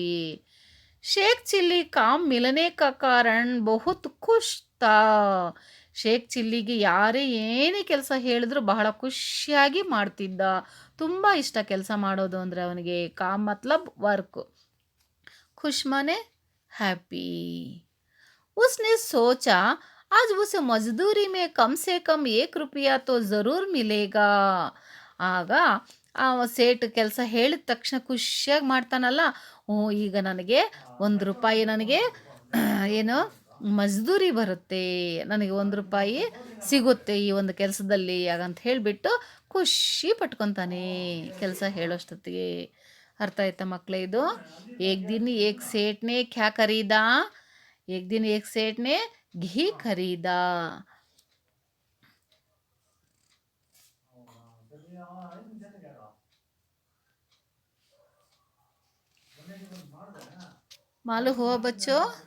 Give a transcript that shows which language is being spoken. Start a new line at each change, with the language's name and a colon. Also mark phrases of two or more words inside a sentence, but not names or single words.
Hindi: शेख चिल्ली काम मिलने का कारण बहुत खुश था.
Kannada: ಶೇಕ್ ಚಿಲ್ಲಿಗೆ ಯಾರೇ ಏನೇ ಕೆಲಸ ಹೇಳಿದ್ರು ಬಹಳ ಖುಷಿಯಾಗಿ ಮಾಡ್ತಿದ್ದ. ತುಂಬ ಇಷ್ಟ ಕೆಲಸ ಮಾಡೋದು ಅಂದರೆ ಅವನಿಗೆ.
Hindi: काम मतलब
Kannada: ವರ್ಕ್, ಖುಷ್ ಮನೆ हैप्पी.
Hindi: उसने सोचा आज उसे मजदूरी में कम से कम 1 रुपया तो ज़रूर मिलेगा.
Kannada: ಆಗ ಆ ಸೇಟ್ ಕೆಲಸ ಹೇಳಿದ ತಕ್ಷಣ ಖುಷಿಯಾಗಿ ಮಾಡ್ತಾನಲ್ಲ, ಈಗ ನನಗೆ 1 ರೂಪಾಯಿ ನನಗೆ ಏನು ಮಜ್ದೂರಿ ಬರುತ್ತೆ, ನನಗೆ 1 ರೂಪಾಯಿ ಸಿಗುತ್ತೆ ಈ ಒಂದು ಕೆಲಸದಲ್ಲಿ ಹಾಗಂತ ಹೇಳಿಬಿಟ್ಟು ಖುಷಿ ಪಟ್ಕೊತಾನೆ ಕೆಲಸ ಹೇಳೋಷ್ಟೊತ್ತಿಗೆ. ಅರ್ಥ ಆಯ್ತಾ ಮಕ್ಕಳೇ ಇದು?
Hindi: एक दिन एक सेठने क्या खरीदा? एक दिन एक सेठ ने घी खरीदा. मालूम हुआ बच्चों?